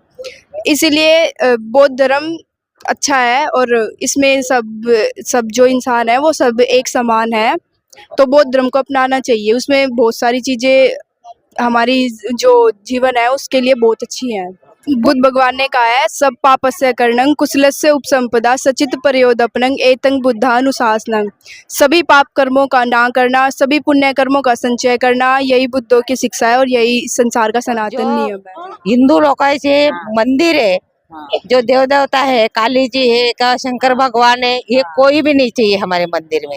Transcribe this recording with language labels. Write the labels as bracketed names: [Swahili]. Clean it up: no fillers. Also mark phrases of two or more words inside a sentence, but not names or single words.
[Hindi] इसीलिए बौद्ध धर्म अच्छा है और इसमें सब जो इंसान है वो सब एक समान है। तो बौद्ध धर्म को अपनाना चाहिए। उसमें बहुत सारी चीजें हमारी जो जीवन है उसके लिए बहुत अच्छी है। बुद्ध भगवान ने कहा है, [Pali] सब पापस्य कर्णं कुशलस्य उपसंपदा सचित प्रयोदपनं एतं बुद्धानुशासनं। [Hindi] सभी पाप कर्मों का ना करना, सभी पुण्य कर्मों का संचय करना, यही बुद्धों की शिक्षा है और यही संसार का सनातन नियम है। हिंदू लोकांचे मंदिर है, जो देव देवता है, काली जी है, का शंकर भगवान है, ये कोई भी नहीं चाहिए हमारे मंदिर में।